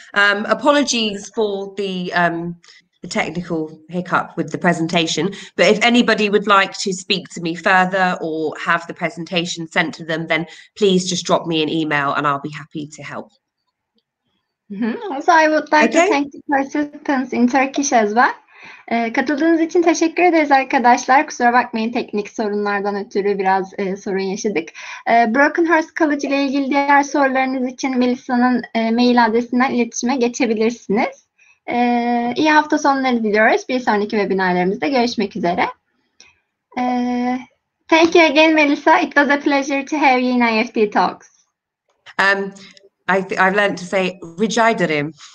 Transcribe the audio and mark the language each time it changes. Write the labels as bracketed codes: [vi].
[en] Apologies for the technical hiccup with the presentation, but if anybody would like to speak to me further or have the presentation sent to them, then please just drop me an email and I'll be happy to help. Also, I would like to thank the participants in Turkish as well. [tr] Katıldığınız için teşekkür ederiz arkadaşlar. Kusura bakmayın, teknik sorunlardan ötürü biraz sorun yaşadık. Brockenhurst College ile ilgili diğer sorularınız için Melissa'nın mail adresinden iletişime geçebilirsiniz. İyi hafta sonları diliyoruz. Bir sonraki webinarlarımızda görüşmek üzere. [en] Thank you again, Melissa. It was a pleasure to have you in IEFT Talks. I've learned to say rica ederim.